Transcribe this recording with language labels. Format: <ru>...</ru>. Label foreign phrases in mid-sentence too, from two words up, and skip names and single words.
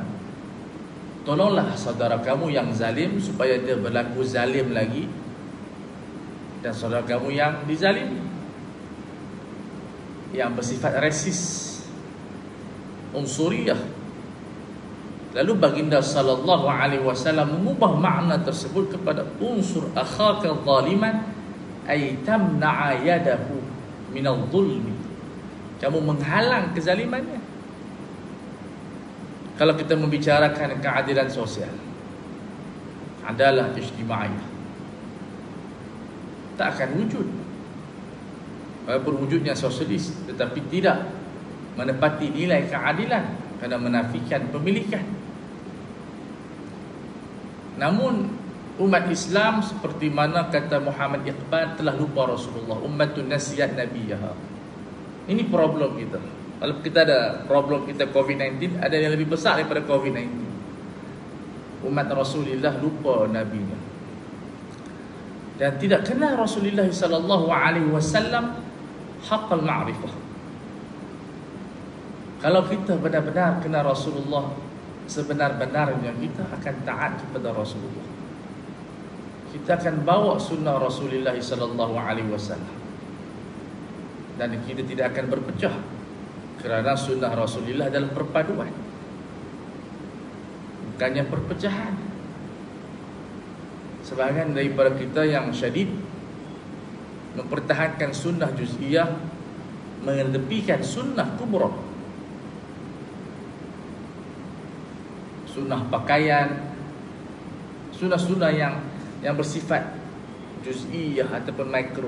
<ms>Tolonglah saudara kamu yang zalim supaya dia berlaku zalim lagi, dan saudara kamu yang dizalimi, yang bersifat resis, unsuriyah. Lalu baginda</ms> <ar>صلى الله عليه وسلم</ar> <ms>mengubah makna tersebut kepada</ms> <ar>انصر أخاك ظالما أي تمنع يده من الظلم.</ar> <ms>Kamu menghalang kezalimannya. Kalau kita membicarakan keadilan sosial, adalah ijtimaiyah, tak akan wujud. Walaupun wujudnya sosialis, tetapi tidak menepati nilai keadilan, kerana menafikan pemilikan. Namun umat Islam, seperti mana kata Muhammad Iqbal, telah lupa Rasulullah.</ms> <ar>أمة نسيت نبيها.</ar> <ms>Ini problem kita. Kalau kita ada problem kita COVID-19, ada yang lebih besar daripada COVID-19. Umat Rasulullah lupa nabinya, dan tidak kenal Rasulullah</ms> <ar>صلى الله عليه وسلم حق المعرفة.</ar> <ms>Kalau kita benar-benar kenal Rasulullah sebenar-benarnya, kita akan taat kepada Rasulullah. Kita akan bawa sunnah Rasulullah</ms> <ar>صلى الله عليه وسلم,</ar> <ms>dan kita tidak akan berpecah, kerana sunnah Rasulullah adalah perpaduan, bukannya perpecahan. sebahagian daripada kita yang syadid mempertahankan sunnah juz'iyah, mengedepikan sunnah kubra, sunnah pakaian, sunnah-sunnah yang bersifat juz'iyah ataupun mikro.</ms>